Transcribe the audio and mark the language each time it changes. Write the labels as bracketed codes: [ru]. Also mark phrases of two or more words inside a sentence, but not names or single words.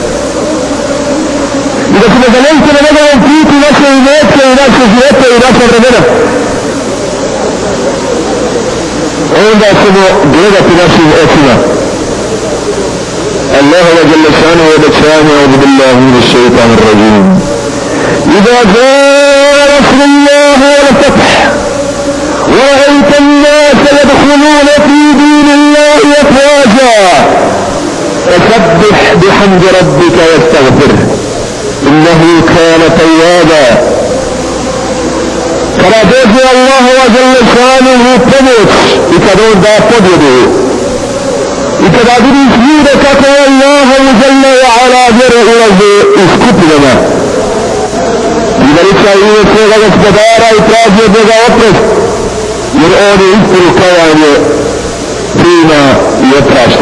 [bs] I da ćemo zaneći na njegovom putu naše imetke i naše živote i naša vremena. Onda ćemo gledati našim očima. Allahova Đelešanu obećanje, [ar] أعوذ بالله من الشيطان الرجيم. إذا جاء نصر الله والفتح ورأيت الناس يدخلون في دين الله أفواجا فسبح بحمد ربك واستغفره إنه كان توابا. [bs] Kada dođe Allahova Đelešanuhu pomoć i kada on da pobjedu i kada vidiš ljude kako Allahu [ar] جل وعلا [bs] vjeru ulaze u skupinama i veliča ime svoga gospodara i traži od njega oprost, jer on je istinu kajanje prima i oprašta.